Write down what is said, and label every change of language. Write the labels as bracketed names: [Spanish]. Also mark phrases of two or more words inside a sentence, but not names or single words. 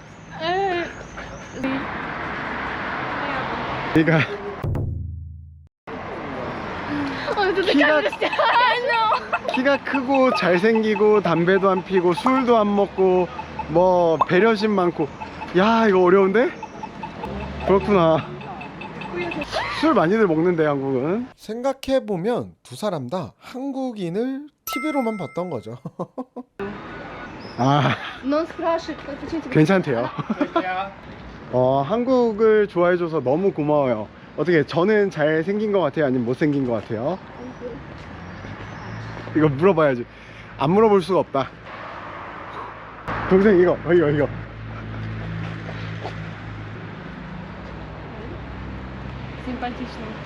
[Korean] 네가 키가 크고 잘생기고 담배도 안 피고 술도 안 먹고 뭐 배려심 많고, 야 이거 어려운데? 그렇구나. 술 많이들 먹는데 한국은. 생각해보면 두 사람 다 한국인을 TV로만 봤던 거죠. [Russian] Но он спрашивает, почему тебе... [Korean] 괜찮대요. 한국을 좋아해줘서 너무 고마워요. 어떻게 저는 잘생긴 것 같아요? 아니면 못생긴 것 같아요? 이거 물어봐야지. 안 물어볼 수가 없다. 동생 이거. [Russian] Симпатичный.